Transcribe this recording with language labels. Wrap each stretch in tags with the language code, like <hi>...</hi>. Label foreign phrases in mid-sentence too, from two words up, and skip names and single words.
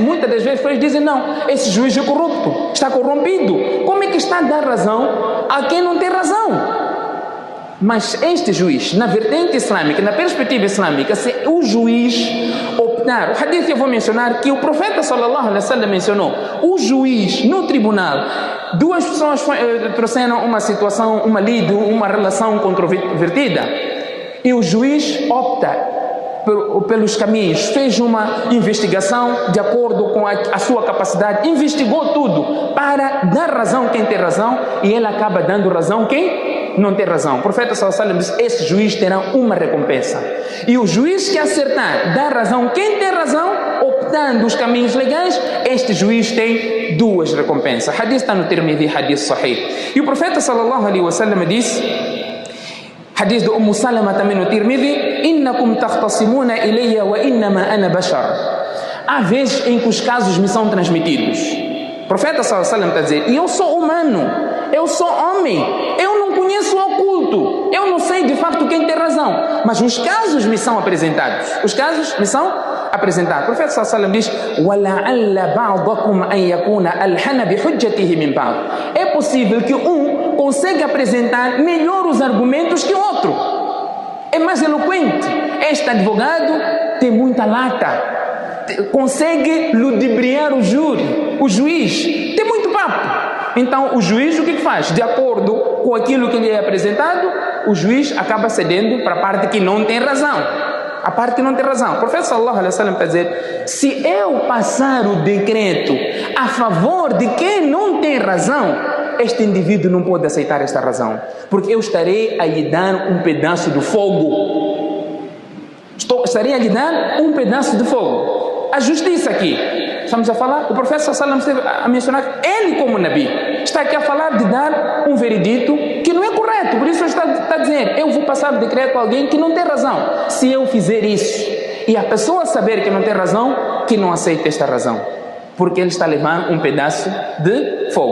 <pt>Muitas das vezes pessoas dizem: não, esse juiz é corrupto, está corrompido. Como é que está a dar razão a quem não tem razão? Mas este juiz, na vertente islâmica, na perspectiva islâmica, se o juiz optar, o hadith eu vou mencionar que o profeta</pt> <ar>صلى الله عليه وسلم</ar> <pt>mencionou, o juiz no tribunal, duas pessoas trouxeram uma situação, uma lide, uma relação controvertida, e o juiz opta pelos caminhos, fez uma investigação de acordo com a sua capacidade, investigou tudo para dar razão quem tem razão, e ele acaba dando razão quem não tem razão. O profeta</pt> <ar>صلى الله عليه وسلم</ar> <pt>diz: esse juiz terá uma recompensa. E o juiz que acertar, dar razão quem tem razão, optando os caminhos legais, este juiz tem duas recompensas. Hadith está no Tirmidhi,</pt> <ar>حديث صحيح.</ar> <pt>E o profeta</pt> <ar>صلى الله عليه وسلم</ar> <pt>diz, hadith de Salama também no Tirmidhi:</pt> <ar>إنكم تختصمون إلي وإنما أنا بشر.</ar> <pt>Há vezes em que os casos me são transmitidos. O profeta</pt> <ar>صلى الله عليه وسلم</ar> <pt>está a dizer: e eu sou humano, eu sou homem, eu não conheço o oculto, eu não sei de facto quem tem razão, mas os casos me são apresentados. Os casos me são apresentados. O profeta</pt> <ar>صلى الله عليه وسلم</ar> <pt>diz:</pt> <ar>وَلَعَلَّ بَعْضَكُمْ أَنْ يَكُونَ أَلْحَنَ بِحُجَّتِهِ مِنْ بَعْضٍ.</ar> <pt>É possível que um consiga apresentar melhor os argumentos que o outro. É mais eloquente. Este advogado tem muita lata, consegue ludibriar o júri, o juiz tem muito papo. Então o juiz o que faz? De acordo com aquilo que lhe é apresentado, o juiz acaba cedendo para a parte que não tem razão. A parte que não tem razão. O profeta</pt> <ar>صلى الله عليه وسلم</ar> <pt>está a dizer: se eu passar o decreto a favor de quem não tem razão, este indivíduo não pode aceitar esta razão, porque eu estarei a lhe dar um pedaço do fogo. Estarei a lhe dar um pedaço de fogo. A justiça aqui, estamos a falar, o profeta</pt> <ar>صلى الله عليه وسلم</ar> <pt>esteve a mencionar ele como Nabi, está aqui a falar de dar um veredito que não é correto. Por isso ele está a dizer: eu vou passar o decreto a alguém que não tem razão. Se eu fizer isso e a pessoa saber que não tem razão, que não aceite esta razão, porque ele está levando um pedaço de fogo.</pt>